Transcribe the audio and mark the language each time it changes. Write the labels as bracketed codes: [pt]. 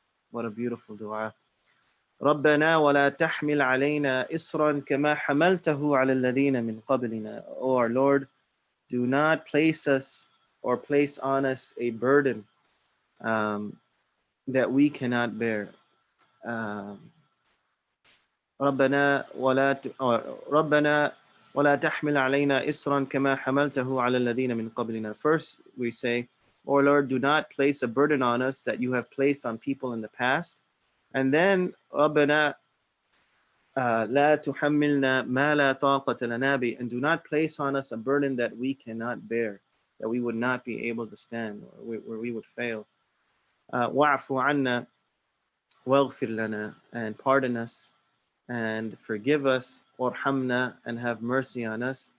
[en] What a beautiful dua. [ar] رَبَّنَا وَلَا تَحْمِلْ عَلَيْنَا إِصْرًا كَمَا حَمَلْتَهُ عَلَى الَّذِينَ مِنْ قَبْلِنَا. [en] O our Lord, do not place us or place on us a burden that we cannot bear. [ar] ربنا ولا تحمل علينا إصرا كما حملته على الذين من قبلنا. [en] First we say, O Lord, do not place a burden on us that you have placed on people in the past. And then [ar] ربنا لا تحملنا ما لا طاقة لنا به. [en] And do not place on us a burden that we cannot bear, that we would not be able to stand, or where we would fail. [ar] واعف عنا واغفر لنا. [en] And pardon us and forgive us, [ar] warhamna, [en] and have mercy on us.